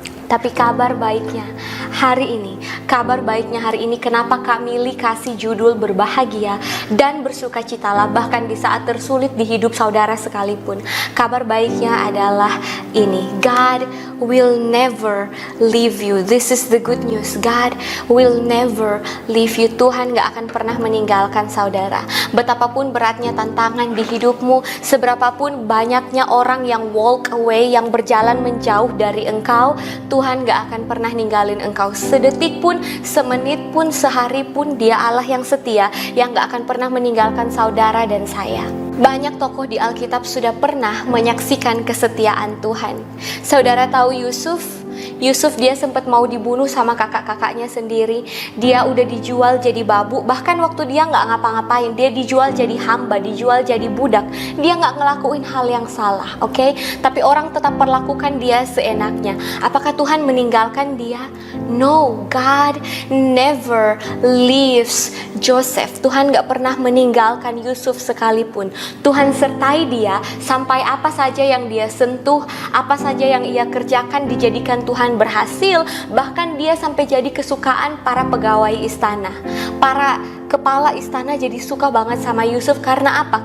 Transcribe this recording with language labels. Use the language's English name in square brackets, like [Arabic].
[Indonesian] Tapi kabar baiknya hari ini, kenapa Kak Mili kasih judul berbahagia dan bersukacitalah bahkan di saat tersulit di hidup saudara sekalipun. Kabar baiknya adalah ini, [English] God will never leave you. This is the good news. God will never leave you. [Indonesian] Tuhan gak akan pernah meninggalkan saudara. Betapapun beratnya tantangan di hidupmu, seberapapun banyaknya orang yang [English] walk away, [Indonesian] yang berjalan menjauh dari engkau, Tuhan gak akan pernah ninggalin engkau sedetik pun, semenit pun, sehari pun. Dia Allah yang setia, yang gak akan pernah meninggalkan saudara dan saya. Banyak tokoh di Alkitab sudah pernah menyaksikan kesetiaan Tuhan. Saudara tahu Yusuf dia sempat mau dibunuh sama kakak-kakaknya sendiri. Dia udah dijual jadi babu. Bahkan waktu dia gak ngapa-ngapain, dia dijual jadi hamba, dijual jadi budak. Dia gak ngelakuin hal yang salah, oke? Tapi orang tetap perlakukan dia seenaknya. Apakah Tuhan meninggalkan dia? [English] No, God never leaves Joseph. [Indonesian] Tuhan gak pernah meninggalkan Yusuf sekalipun. Tuhan sertai dia sampai apa saja yang dia sentuh, apa saja yang ia kerjakan dijadikan Tuhan berhasil. Bahkan dia sampai jadi kesukaan para pegawai istana. Para kepala istana jadi suka banget sama Yusuf. Karena apa?